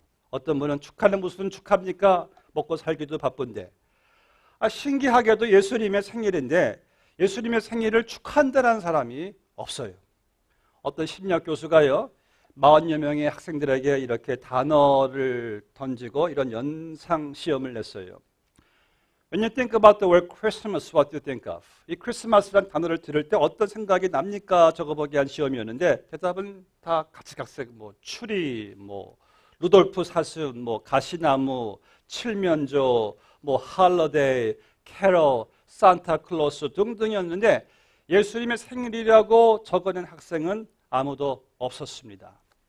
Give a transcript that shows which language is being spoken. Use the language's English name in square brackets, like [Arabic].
[Korean] 어떤 분은 축하는 무슨 축하입니까? 먹고 살기도 바쁜데. 신기하게도 예수님의 생일인데 예수님의 생일을 축하한다는 사람이 없어요. 어떤 심리학 교수가요, 40여 명의 학생들에게 이렇게 단어를 던지고 이런 연상 시험을 냈어요. [English] When you think about the word Christmas, what do you think of? [Korean] 이 크리스마스라는 단어를 들을 때 어떤 생각이 납니까? 적어보기 위한 시험이었는데 대답은 다 각색각색, 추리, 루돌프 사슴, 가시나무, 칠면조, 할러데이, 캐럴, 산타클로스 등등이었는데 예수님의 생일이라고 적어낸 학생은 아무도 없었습니다.